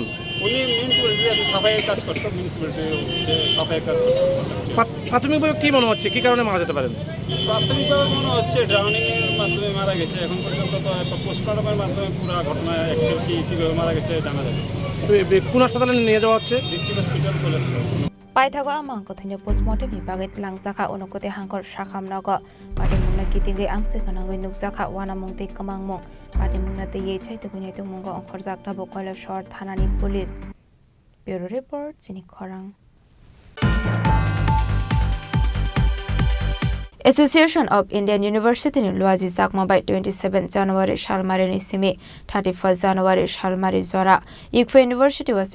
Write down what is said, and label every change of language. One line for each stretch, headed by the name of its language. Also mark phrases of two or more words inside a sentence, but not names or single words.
Bangla: উনি মিউনিসিপ্যালিটি সাফাইয়ের কাজ করতেন, মিউনিসিপ্যালিটি সাফাইয়ের কাজ করতেন। প্রাথমিকভাবে কি মনে হচ্ছে, কি কারণে মারা যেতে পারেন? প্রাথমিকভাবে মনে হচ্ছে ড্রাউনিংয়ের মাধ্যমে মারা গেছে। এখন পর্যন্ত তো একটা পোস্টমর্টমের মাধ্যমে পুরো ঘটনা অ্যাকচুয়াল কীভাবে মারা গেছে জানা যাবে। কোন হাসপাতালে নিয়ে যাওয়া হচ্ছে? ডিস্ট্রিক্ট হসপিটাল কলেজ।
Kok Borok: paithago amang kothine postmortem ni bagai tlangjaka onokote hangkor sakhamnago patimungna kitingai amse khanangoi nukjaka wana mungtei kamangmung patimungna te ye chaito kunyai to mungo ongkhorjak tabo Koilashahar thanani police.
English: Bureau report
Kok Borok: chini khorang. Association of Indian University ni luaji jakma
English: by 27 January
Kok Borok: shalmari ni simi 31 January shalmari jora Ikfa University was